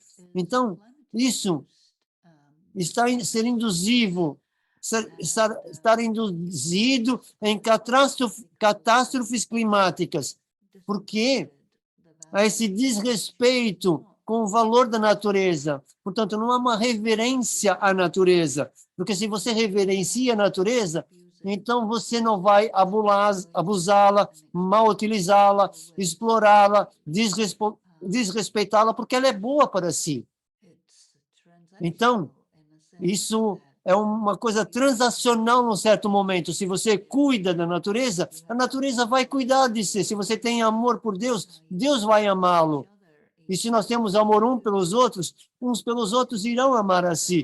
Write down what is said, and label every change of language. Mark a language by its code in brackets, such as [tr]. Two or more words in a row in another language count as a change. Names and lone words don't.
[pt] Então, isso está ser induzido, estar induzido em catástrofes climáticas, porque há esse desrespeito com o valor da natureza. Portanto, não há uma reverência à natureza, porque se você reverencia a natureza, então você não vai abusá-la, mal utilizá-la, explorá-la, desrespeitá-la, porque ela é boa para si. Então, isso é uma coisa transacional num certo momento. Se você cuida da natureza, a natureza vai cuidar de si. Se você tem amor por Deus, Deus vai amá-lo. E se nós temos amor uns pelos outros irão amar a si.